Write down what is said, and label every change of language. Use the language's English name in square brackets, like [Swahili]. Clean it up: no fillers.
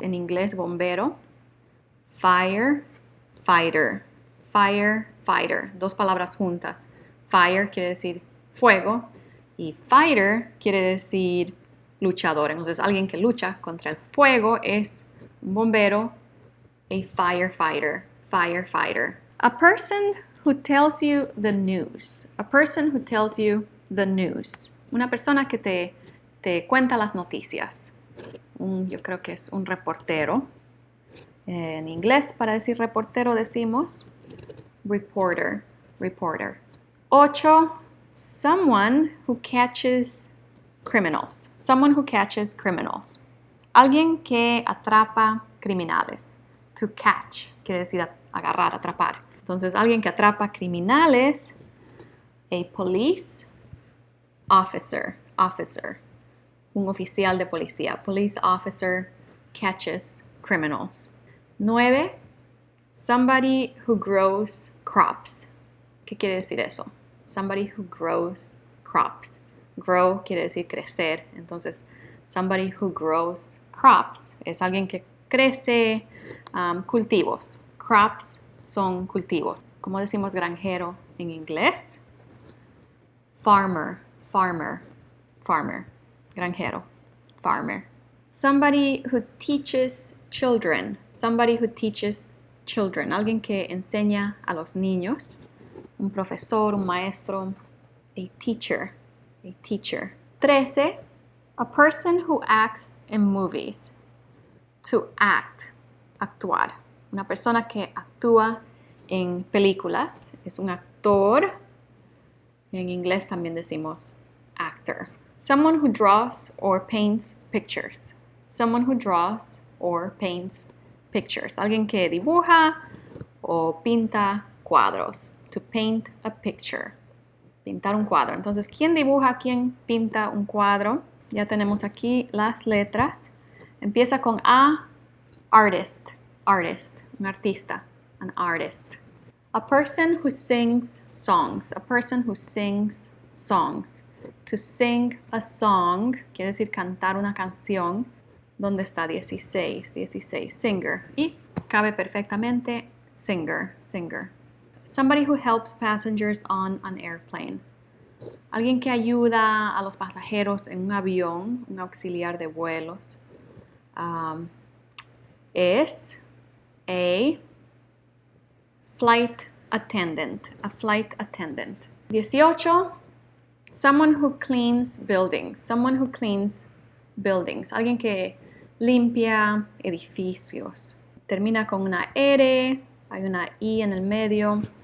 [Spanish] En inglés, bombero. Fire, fighter. Fire, fighter. Dos palabras juntas. Fire quiere decir fuego y fighter quiere decir luchador. Entonces, alguien que lucha contra el fuego es un bombero, a firefighter. [English] Firefighter. A person who tells you the news. A person who tells you the news. [Spanish] Una persona que te cuenta las noticias. Yo creo que es un reportero. En inglés, para decir reportero, decimos reporter. [English] Reporter. 8. Someone who catches criminals. Someone who catches criminals. [Spanish] Alguien que atrapa criminales. [English] To catch [Spanish] quiere decir agarrar, atrapar. Entonces, alguien que atrapa criminales. [English] A police officer. Officer. [Spanish] Un oficial de policía. [English] Police officer catches criminals. 9. Somebody who grows crops. [Spanish] ¿Qué quiere decir eso? [English] Somebody who grows crops. [Spanish] Grow quiere decir crecer. Entonces, [English] somebody who grows crops [Spanish] es alguien que crece cultivos. Crops son cultivos. ¿Cómo decimos granjero en inglés? [English] Farmer, farmer, farmer. Granjero, farmer. Somebody who teaches children. Somebody who teaches children. [Spanish] Alguien que enseña a los niños. Un profesor, un maestro. [English] A teacher. A teacher. [Spanish] 13. [English] A person who acts in movies. To act. Actuar. [Spanish] Una persona que actúa en películas. Es un actor. En inglés también decimos actor. [English] Someone who draws or paints pictures. Someone who draws or paints pictures. [Spanish] Alguien que dibuja o pinta cuadros. [English] To paint a picture. [Spanish] Pintar un cuadro. Entonces, ¿quién dibuja? ¿Quién pinta un cuadro? Ya tenemos aquí las letras. Empieza con A. Artist. Artist. Un artista. [English] An artist. A person who sings songs. A person who sings songs. To sing a song [Spanish] quiere decir cantar una canción. ¿Dónde está 16? 16. Singer. Y cabe perfectamente singer. Singer. [English] Somebody who helps passengers on an airplane. [Spanish] Alguien que ayuda a los pasajeros en un avión, un auxiliar de vuelos. [English] Es a flight attendant. A flight attendant. 18. Someone who cleans buildings. Someone who cleans buildings. [Spanish] Alguien que limpia edificios. Termina con una R, hay una I en el medio.